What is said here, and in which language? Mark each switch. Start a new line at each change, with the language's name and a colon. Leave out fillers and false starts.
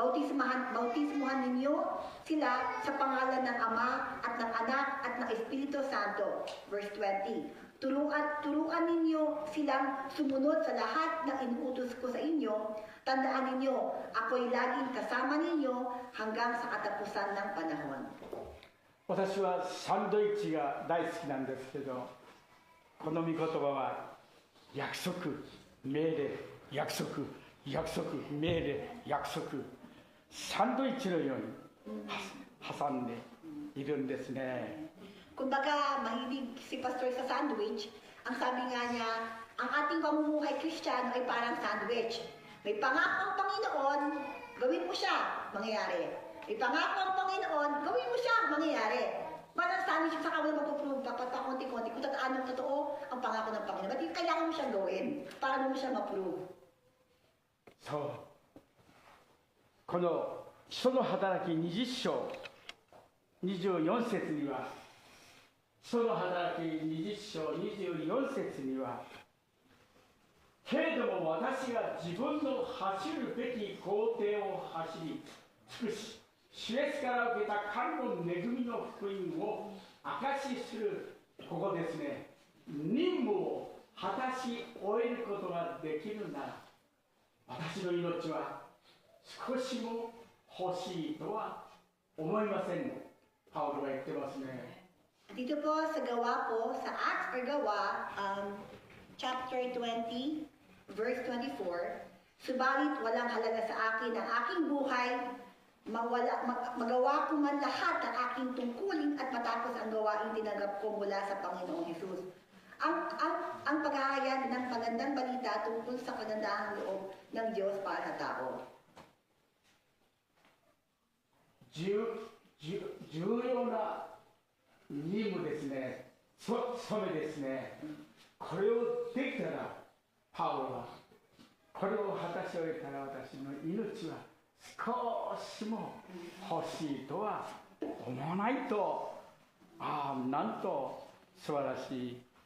Filipino: Bautismuhan ninyo sila sa pangalan ng Ama at ng Anak at ng Espiritu Santo. Verse 20, turuan ninyo silang sumunod sa lahat ng inuutos ko sa inyo. Tandaan ninyo, ako'y laging kasama ninyo hanggang sa katapusan ng panahon.
Japanese: 私はサンドイッチが大好きなんですけど、この御言葉は約束、命令、約束、約束、命令、約束、サンドイッチのように挟んでいるんですね。
Filipino: Kumbaga, mahilig si Pastor sa sandwich. Ang sabi nga niya, ang ating pamumuhay Kristiyano ay parang sandwich. May pangako ang Panginoon, gawin mo siya, mangyayari. May pangako ang Panginoon, gawin mo siya, mangyayari. Parang sandwich sa kawal mapuprove, dapat pa konti-konti. Kung anong totoo ang pangako ng Panginoon. Ba't kailangan mo siyang gawin para mo siya ma-prove?
Japanese: そう。この使徒の働き20章24節には、使徒の働き20章24節には、けれども私が自分の走るべき工程を走り尽くし、主イエスから受けた神の恵みの福音を証しする、ここですね、任務を果たし終えることができるなら、私の命は少しも欲しいとは思いません。パウロが言ってますね。
Filipino: Dito po sa gawa po, sa Acts or Gawa, chapter 20, verse 24, subalit walang halaga sa akin ang aking buhay, magawa ko man lahat ng aking tungkulin at matapos ang gawain tinanggap ko mula sa Panginoong Jesus. Ang paghahayag ng magandang balita tungkol sa kagandahang loob ng Diyos para sa tao.
Japanese: 重要な任務ですね、務めですね。これをできたら、パウロはこれを果たし終えたら私の命は少しも欲しいとは思わないと、なんと素晴らしい。